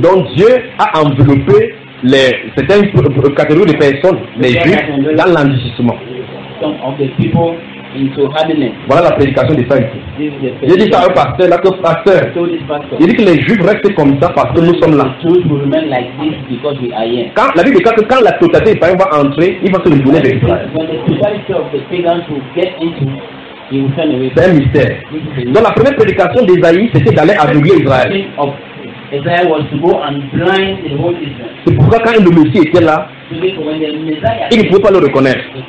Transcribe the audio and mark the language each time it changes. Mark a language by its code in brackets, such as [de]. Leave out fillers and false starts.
[fr] Donc Dieu a enveloppé les certaines catégories de personnes, les juifs, dans l'endurcissement. [en] Some of the people into hardening. [fr] Voilà la prédication des saints. J'ai dit ça au pasteur, là que pasteur. Il dit que les juifs restent comme ça parce que nous sommes là. [en] The Jews will remain like this because we are here. [fr] Quand la Bible dit que quand la totalité des païens va entrer, il va se retourner vers Israël. [en] When the totality of the pagans will get into. [fr] C'est un mystère. Donc la première prédication d'Esaïe, c'était d'aller aveugler Israël. C'est pourquoi quand le Messie était là, il ne pouvait pas le reconnaître.